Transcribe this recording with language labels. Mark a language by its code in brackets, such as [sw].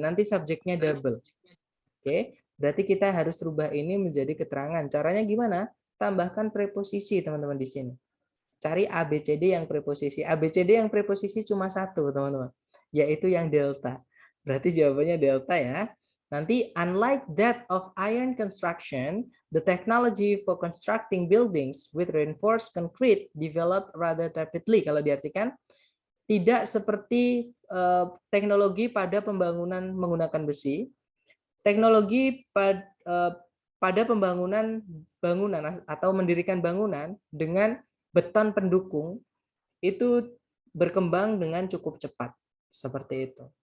[id] Nanti subjeknya double. Oke, berarti kita harus rubah ini menjadi keterangan. Caranya gimana? Tambahkan preposisi, teman-teman di sini. Cari ABCD yang preposisi. ABCD yang preposisi cuma satu, teman-teman, yaitu yang delta. Berarti jawabannya delta ya. [en] Nanti, unlike that of iron construction, the technology for constructing buildings with reinforced concrete developed rather rapidly. [id] Kalau diartikan, tidak seperti teknologi pada pembangunan menggunakan besi, teknologi pada pembangunan bangunan atau mendirikan bangunan dengan beton pendukung itu berkembang dengan cukup cepat. Seperti itu.